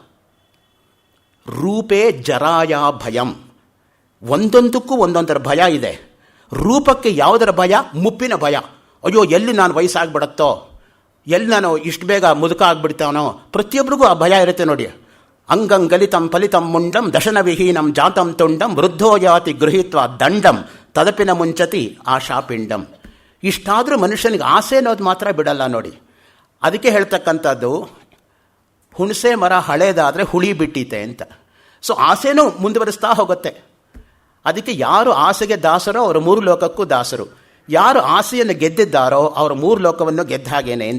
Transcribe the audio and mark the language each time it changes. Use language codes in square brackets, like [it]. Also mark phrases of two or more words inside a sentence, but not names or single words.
[sa] ರೂಪೇ ಜರಾಯ ಭಯಂ. [kn] ಒಂದೊಂದಕ್ಕೂ ಒಂದೊಂದರ ಭಯ ಇದೆ. ರೂಪಕ್ಕೆ ಯಾವುದರ ಭಯ? ಮುಪ್ಪಿನ ಭಯ. ಅಯ್ಯೋ, ಎಲ್ಲಿ ನಾನು ವಯಸ್ಸಾಗ್ಬಿಡತ್ತೋ, ಎಲ್ಲಿ ನಾನು ಇಷ್ಟು ಬೇಗ ಮುದುಕ ಆಗ್ಬಿಡ್ತಾನೋ, ಪ್ರತಿಯೊಬ್ಬರಿಗೂ ಆ ಭಯ ಇರುತ್ತೆ ನೋಡಿ. [sa] ಅಂಗಂಗಲಿತಂ ಫಲಿತಂ ಮುಂಡಂ ದಶನ ವಿಹೀನಂ ಜಾತಂ ತುಂಡಂ ವೃದ್ಧೋ ಯಾತಿ ಗೃಹೀತ್ವ ದಂಡಂ ತದಪಿನ ಮುಂಚತಿ ಆಶಾಪಿಂಡಂ. [kn] ಇಷ್ಟಾದರೂ ಮನುಷ್ಯನಿಗೆ ಆಸೆ ಅನ್ನೋದು ಮಾತ್ರ ಬಿಡಲ್ಲ ನೋಡಿ. ಅದಕ್ಕೆ ಹೇಳ್ತಕ್ಕಂಥದ್ದು ಹುಣಸೆ ಮರ ಹಳೇದಾದರೆ ಹುಳಿ ಬಿಟ್ಟೀತೆ ಅಂತ. ಸೊ ಆಸೆನೂ ಮುಂದುವರಿಸ್ತಾ ಹೋಗುತ್ತೆ. ಅದಕ್ಕೆ ಯಾರು ಆಸೆಗೆ ದಾಸರೋ ಅವರು ಮೂರು ಲೋಕಕ್ಕೂ ದಾಸರು, ಯಾರು ಆಸೆಯನ್ನು ಗೆದ್ದಿದ್ದಾರೋ ಅವರು ಮೂರು ಲೋಕವನ್ನು ಗೆದ್ದ ಹಾಗೇನೆ ಅಂತ.